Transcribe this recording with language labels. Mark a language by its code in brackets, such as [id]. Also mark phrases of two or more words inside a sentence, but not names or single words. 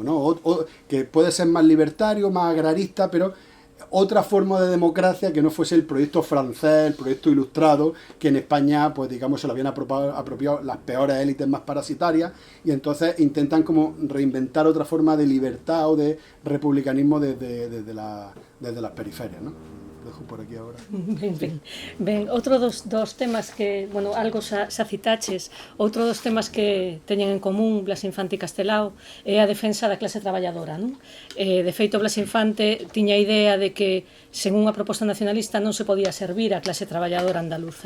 [es] Que puede ser más libertario, más agrarista, pero otra forma de democracia que no fuese el proyecto francés, el proyecto ilustrado, que en España, pues digamos, se lo habían apropiado las peores élites más parasitarias, y entonces intentan como reinventar otra forma de libertad o de republicanismo desde las periferias, ¿no? Dejo por aquí ahora. [gl] Ben, outro dos temas que, bueno, algo xa citaches, outro dos temas que teñen en común Blas Infante e Castelao é a defensa da clase traballadora, non? De feito, Blas Infante tiña a idea de que sen unha proposta nacionalista non se podía servir a clase traballadora andaluza.